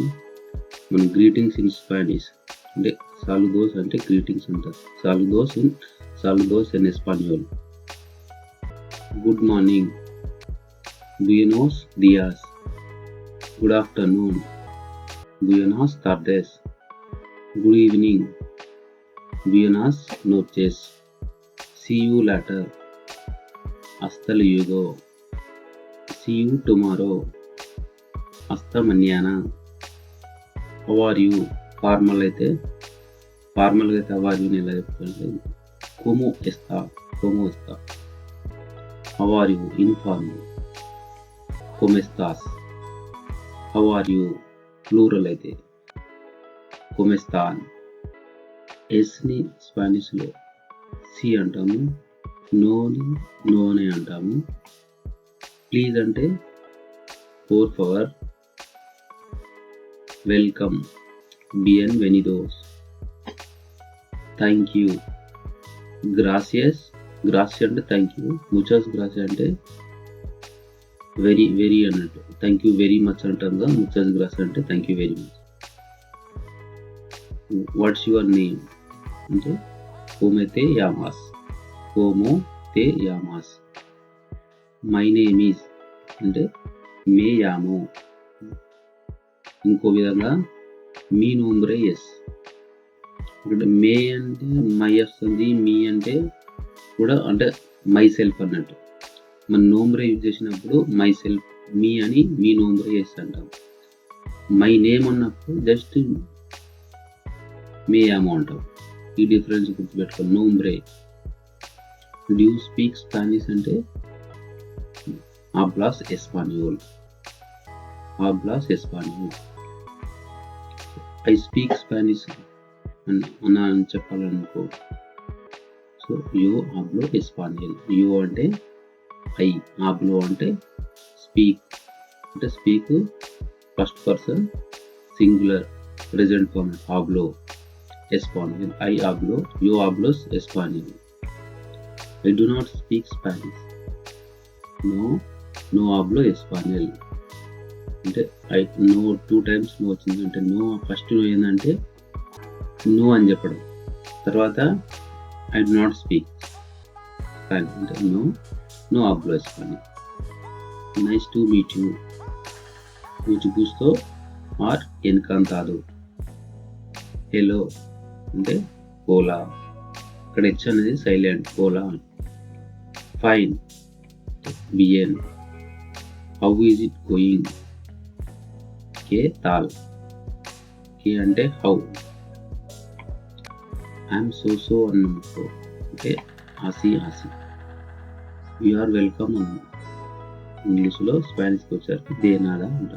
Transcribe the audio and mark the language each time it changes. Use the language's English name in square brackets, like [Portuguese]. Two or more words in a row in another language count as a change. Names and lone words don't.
[Telugu] మనం [English] greetings in Spanish [Telugu] అంటే సాలుదోస్ అంటే గ్రీటింగ్స్ అంటారు. [Spanish] saludos in español. [English] good morning, [Spanish] buenos días. [English] good afternoon, [Spanish] buenas tardes. [English] good evening, [Spanish] buenas noches. [English] See you later. [Spanish] Hasta luego. [English] See you tomorrow. [Spanish] Hasta mañana. [English] How are you? [Telugu] ఫార్మల్ అయితే [English] how are you [Telugu] ఎలా చెప్తారంటే [Spanish] como está. [English] How are you? [Spanish] ఇన్ఫార్మల్ como estás. [English] How are you? [Telugu] ప్లూరల్ అయితే [Spanish] como están. [Telugu] ఎస్ని స్పానిష్లో సి అంటాము, నోని నోనే అంటాము. ప్లీజ్ అంటే [Spanish] por favor. వెల్కమ్, బియన్వెనిడోస్. [English] thank you, గ్రాసియస్ అంటే thank you. [Spanish] muchas gracias [Telugu] అంటే వెరీ అన్నట్టు. [English] thank you very much [Telugu] అంటాం కదా, [Spanish] muchas gracias [English] అంటే thank you very much. what's your name అంటే [Spanish] como te llamas. [English] my name is అంటే [Spanish] me llamo. [Telugu] ఇంకో విధంగా [Spanish] mi nombre es. [Telugu] ఇక్కడ మే అంటే మై వస్తుంది, మీ అంటే కూడా అంటే [English] my self [Telugu] అన్నట్టు. మన నోంబ్రే యూజ్ చేసినప్పుడు [English] my self, [Telugu] మీ అని [Spanish] mi nombre es [Telugu] అంటాం. [English] my name [Telugu] అన్నప్పుడు జస్ట్ [Spanish] me llamo [Telugu] అంటాం. ఈ డిఫరెన్స్ గుర్తుపెట్టుకోండి. నోంబ్రే. [English] do you speak Spanish [Telugu] అంటే [Spanish] hablas español. [English] I speak Spanish [Telugu] అని చెప్పాలనుకో, [English] so you [Spanish] hablo español. [Telugu] యూ అంటే ఐ, hablo అంటే స్పీక్. [English] అంటే speak first person singular present form. [Spanish] hablo español. I hablo, you hablas español. [English] I do not speak Spanish. [Spanish] No hablo español. [Telugu] అంటే ఐ నో [English] 2 times [Telugu] నో వచ్చింది అంటే నో ఫస్ట్ నో ఏంటంటే నో అని చెప్పడం, తర్వాత [English] I do not speak Spanish [Telugu] అంటే [Spanish] no hablo español. [English] nice to meet you. [Spanish] mucho gusto or encantado. [Telugu] హలో అంటే ఓలా. ఇక్కడ హెచ్ అనేది సైలెంట్, ఓలా. ఫైన్, బిఎన్. [English] how is it going. [Spanish] qué tal. [Telugu] కే అంటే హౌ. ఐఎమ్ సో అన్నమాట అంటే ఆసి. [English] you are welcome అన్న. [Telugu] ఇంగ్లీష్లో స్పానిష్కి వచ్చేసరికి దేనాదా అంటారు.